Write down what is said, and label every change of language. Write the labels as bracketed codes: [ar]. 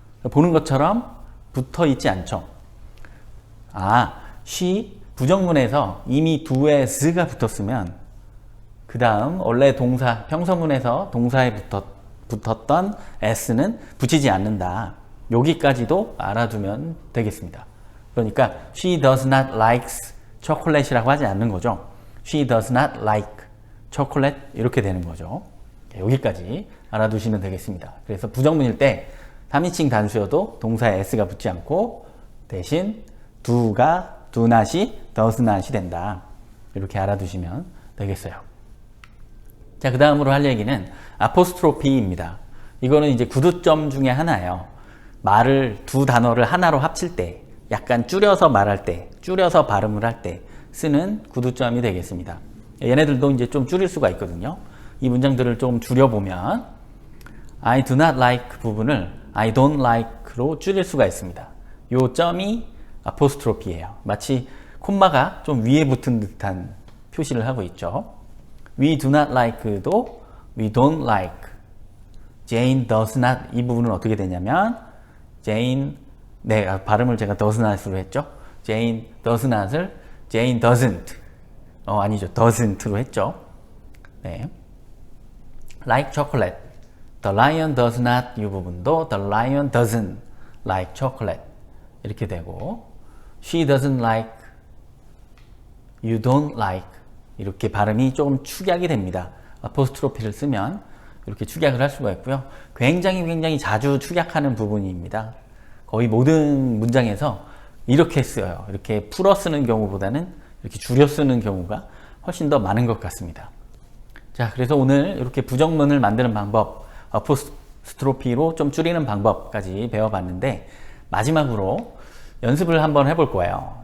[ko] 보는 것처럼 붙어 있지 않죠. she 부정문에서 이미 do에 s가 붙었으면 그 다음 원래 동사 평서문에서 동사에 붙었던 s는 붙이지 않는다. 여기까지도 알아두면 되겠습니다. 그러니까 [en] she does not like chocolate [ko] 이라고 하지 않는 거죠. [en] She does not like chocolate [ko] 이렇게 되는 거죠. 여기까지 알아두시면 되겠습니다. 그래서 부정문일 때 3인칭 단수여도 동사에 s가 붙지 않고 대신 do가 do not이 does not이 된다. 이렇게 알아두시면 되겠어요. 자, 그 다음으로 할 얘기는 아포스트로피입니다. 이거는 이제 구두점 중에 하나예요. 말을 두 단어를 하나로 합칠 때, 약간 줄여서 말할 때, 줄여서 발음을 할 때 쓰는 구두점이 되겠습니다. 얘네들도 이제 좀 줄일 수가 있거든요. 이 문장들을 좀 줄여보면 [en] I do not like [ko] 부분을 [en] I don't like [ko] 로 줄일 수가 있습니다. 요 점이 아포스트로피예요. 마치 콤마가 좀 위에 붙은 듯한 표시를 하고 있죠. [en] We do not like도 we don't like. Jane does not [ko] 이 부분은 어떻게 되냐면 Jane 발음을 제가 does not으로 했죠. [en] Jane does not을 Jane doesn't 아니죠. doesn't로 했죠. 네. Like chocolate. The lion does not [ko] 이 부분도 [en] the lion doesn't like chocolate [ko] 이렇게 되고 [en] She doesn't like You don't like [ko] 이렇게 발음이 조금 축약이 됩니다. 아포스트로피를 쓰면 이렇게 축약을 할 수가 있고요. 굉장히 자주 축약하는 부분입니다. 거의 모든 문장에서 이렇게 쓰여요. 이렇게 풀어 쓰는 경우보다는 이렇게 줄여 쓰는 경우가 훨씬 더 많은 것 같습니다. 자, 그래서 오늘 이렇게 부정문을 만드는 방법, 아포스트로피로 좀 줄이는 방법까지 배워봤는데 마지막으로 연습을 한번 해볼 거예요.